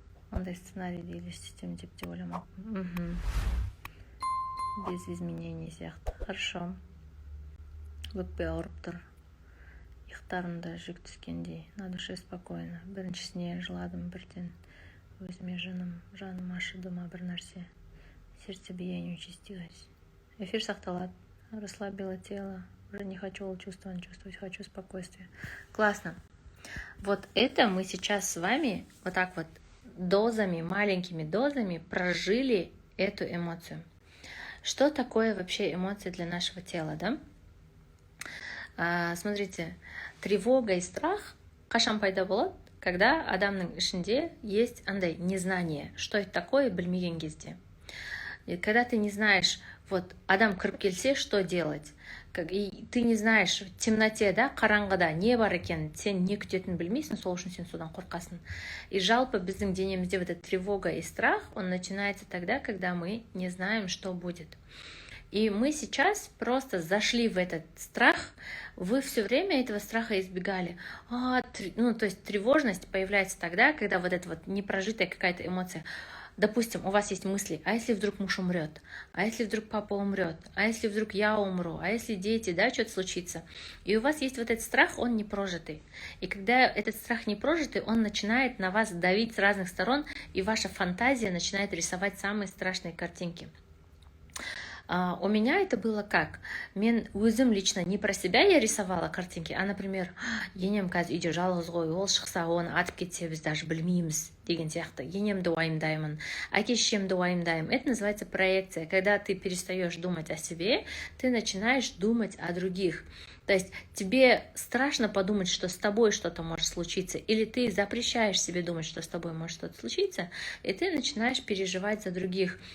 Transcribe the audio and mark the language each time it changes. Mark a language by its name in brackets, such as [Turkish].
[Kazakh] Ондай сценарийді елестетем деп те ойламаппын. [Russian] Без изменений [Kazakh] сияқты. [Russian] Хорошо. [Kazakh] Өкпе ауырып тұр. Иықтарымда жүк түскендей. [Russian] На душе спокойно. [Kazakh] Біріншісіне жыладым бірден. Өзіме жаным ашыды ма бір нәрсе. [Russian] Сердцебиение участилось. [Kazakh] Эфир сақталады. [Russian] Расслабило тело. Уже не хочу чувствовать, хочу спокойствие. Классно. Вот это мы сейчас с вами вот так вот дозами, маленькими дозами прожили эту эмоцию. Что такое вообще эмоции для нашего тела, да? Смотрите, тревога и страх [Kazakh] қашан пайда болады, [Russian] когда [Kazakh] адамның ішінде [Russian] есть андай незнание, что это такое, [Kazakh] білмеген кезде. [Russian] И когда ты не знаешь, вот [Kazakh] адам кіріп келсе, [Russian] что делать? и ты не знаешь в темноте, да, [Kazakh] қараңғыда не бар екенін, сен не күтетінін білмейсің, сол үшін сен содан қорқасың. [Russian] И [Kazakh] жалпы біздің денемізде [Russian] вот эта тревога и страх, он начинается тогда, когда мы не знаем, что будет. И мы сейчас просто зашли в этот страх, вы все время этого страха избегали. Ну, то есть тревожность появляется тогда, когда вот эта вот непрожитая какая-то эмоция. Допустим, у вас есть мысли, а если вдруг муж умрет, а если вдруг папа умрет, а если вдруг я умру, а если дети, да, что-то случится. И у вас есть вот этот страх, он не прожитый. И когда этот страх не прожитый, он начинает на вас давить с разных сторон, и ваша фантазия начинает рисовать самые страшные картинки. У меня это было как? [Kazakh] Мен өзім [Russian] лично не про себя я рисовала картинки, а, например, [Kazakh] енем қазір үйде жалғыз ғой, ол шықса оны атып кетсе біз даже білмейміз деген сияқты. Енемді уайымдаймын, әке-шешемді уайымдаймын. [Russian] Это называется проекция. Когда ты перестаешь думать о себе, ты начинаешь думать о других. То есть тебе страшно подумать, что с тобой что-то может случиться, или ты запрещаешь себе думать, что с тобой может что-то случиться, и ты начинаешь переживать за других.